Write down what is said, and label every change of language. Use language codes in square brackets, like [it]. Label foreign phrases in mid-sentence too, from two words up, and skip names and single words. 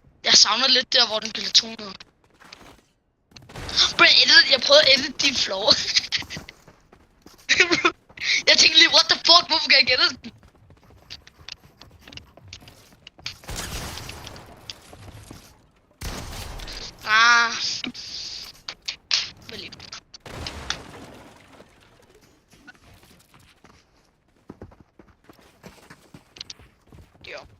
[da] Jeg savner lidt der, hvor den blev tonet. Bro, jeg prøvede at edit din floor. Jeg tænkte lige, [en] what the fuck, [da] hvorfor kan jeg gætte den? Ah. Vel. Jo.